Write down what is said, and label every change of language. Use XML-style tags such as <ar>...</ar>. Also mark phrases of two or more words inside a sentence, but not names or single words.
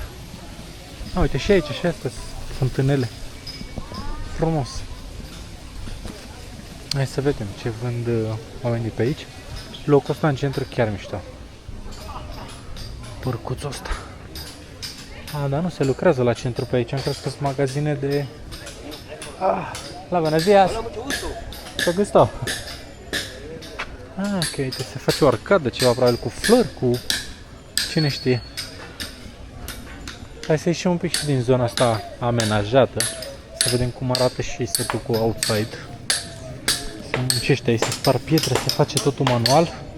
<ro>Uite și aici, și astea fântânele. Frumos. Hai să vedem ce vând oamenii pe aici. Locul ăsta în centru chiar mișto. Părcuțul ăsta. Dar nu se lucrează la centru pe aici. Am crezut că sunt magazine de...</ro> <es>La buenos días.</es> <ro>Să gustau. Ok, uite, se face o arcadă, ceva probabil cu flori, cu... Cine știe. Hai să ieșim un pic și din zona asta amenajată. Să vedem cum arată și setul cu outside. Se muncește aici, se spar pietre, se face totul manual.</ro>